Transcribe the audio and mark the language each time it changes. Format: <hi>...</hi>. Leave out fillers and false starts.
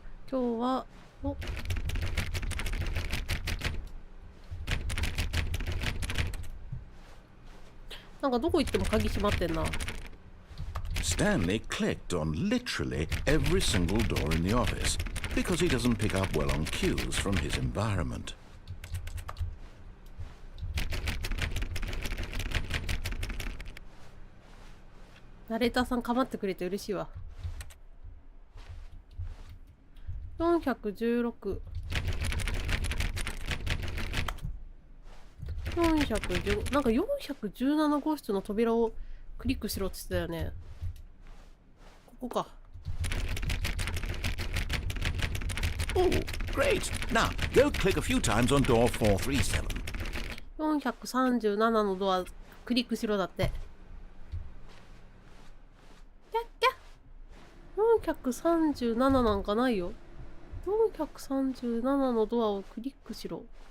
<ja>今日はなんかどこ行っても鍵閉まってんな。</ja> <en>Stanley clicked on literally every single door in the office because he doesn't pick up well on cues from his environment.</en> <ja>ナレーターさん構ってくれて嬉しいわ。 416。 410なんか417号室の扉をクリックしろって言ってたよね。ここか。</ja> <en>Oh, great! Now, go click a few times on door 437.</en> <ja>437のドアクリックしろだって。キャッキャ437なんかないよ。 437のドアをクリックしろ。</ja>